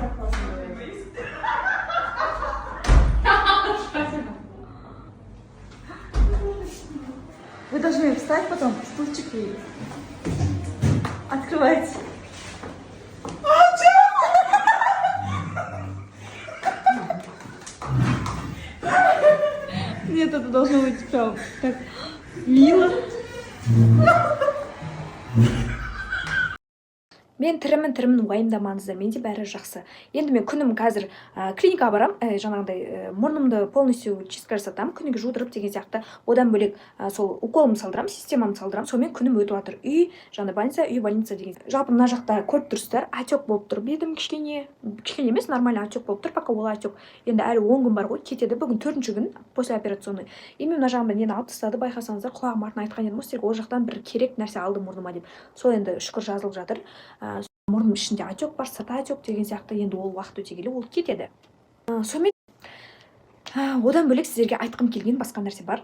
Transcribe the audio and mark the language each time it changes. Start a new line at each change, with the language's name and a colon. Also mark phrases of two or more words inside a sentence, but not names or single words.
Russian: Вы должны встать потом, стульчик и открывать. Нет, это должно быть прям так мило.
Kazakh: Мен тірімін уайымдамаңыздар, менде бәрі жақсы. Енді мен күнім қазір клиникаға барам, жаңағыдай мұрнымды
Russian: полностью чистка
Kazakh: жасатамын, күніге жудырып деген сияқты. Одан бөлек сол уколымды салдырам, системамды салдырам, сонымен күнім өтіп жатыр. Үй больница деген. Жалпы мына жақта көріп тұрсыздар, отек болып тұр. Бетім кішкене емес,
Russian: нормально отек
Kazakh: болып тұр, пока ол отек. Енді әлі 10 күн бар ғой, кетеді. Бүгін 4-ші күн
Russian: после операционный.
Kazakh: И мен мына жағымда нені алып тастады, байқасаңыздар, құлағым артына айтқан едім, осылай ол жақтан бір керек нәрсе алды мұрныма деп. Сол енді шүкір жазылып жатыр. Мұрным ішінде отек бар, сыртта отек деген сияқты, енді ол уақыт өте келе ол кетеді. Сонымен одан бөлек сіздерге айтқым келген басқа нәрсе бар.